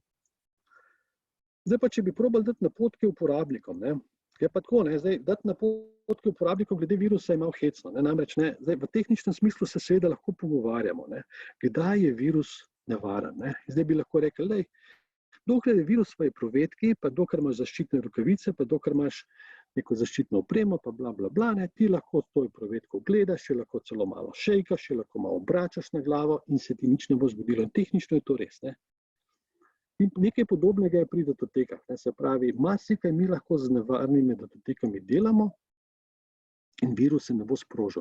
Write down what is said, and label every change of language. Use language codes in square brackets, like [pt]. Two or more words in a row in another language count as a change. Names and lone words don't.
[sl] Zdaj pa, če bi probali dati napotke uporabnikom, je pa tako, zdaj dati napotke uporabnikom glede virusa je malo hecno, namreč zdaj v tehničnem smislu se seveda lahko pogovarjamo, kdaj je virus nevaren. Zdaj bi lahko rekli, dokler je virus v eprovetki, pa dokler imaš zaščitne rokavice, pa dokler imaš neko zaščitno opremo, pa bla, bla, bla, ti lahko to eprovetko gledaš, še lahko celo malo šejkaš, še lahko malo obračaš na glavo in se ti nič ne bo zgodilo. In tehnično je to res. In nekaj podobnega je pri datotekah. Se pravi, marsikaj mi lahko z nevarnimi datotekami delamo in virus se ne bo sprožil.